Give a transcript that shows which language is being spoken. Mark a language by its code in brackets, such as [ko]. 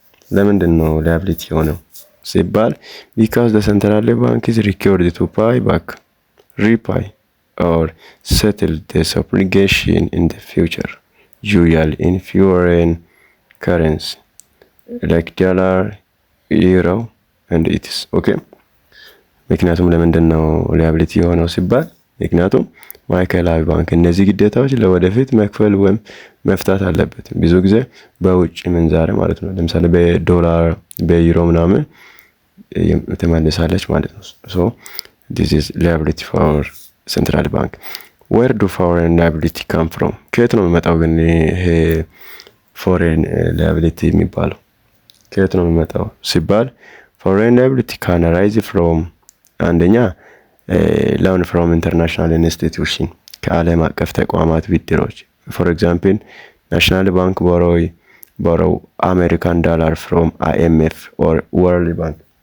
[am] ለምንድን ነው liability የሆነው ሲባል [en] because the central bank is required to pay back, repay or settle this obligation in the future, usually in foreign currency like dollar, euro and its. [am] okay ምክንያቱም ለምንድን ነው ሊያቢሊቲ የሆነው ሲባል ምክንያቱም ማዕከላዊ ባንክ እነዚህ ግዴታዎች ለወደፊት መክፈል ወይም መፍታት አለበት። ብዙ ጊዜ በውጭ ምንዛሬ ማለት ነው። ለምሳሌ በዶላር በዩሮ ምናምን ተመልሳለች ማለት ነው። [en] so this is liability for central bank. where do foreign liability come from? [am] ከየት ነው የሚመጣው ግን ይሄ foreign liability የሚባለው ከየት ነው የሚመጣው ሲባል [en] foreign liability can arise from አንደኛ loan from international institution [am] ከዓለም አቀፍ ተቋማት ብድሮች [en] for example national bank borrow American dollar from IMF or World Bank.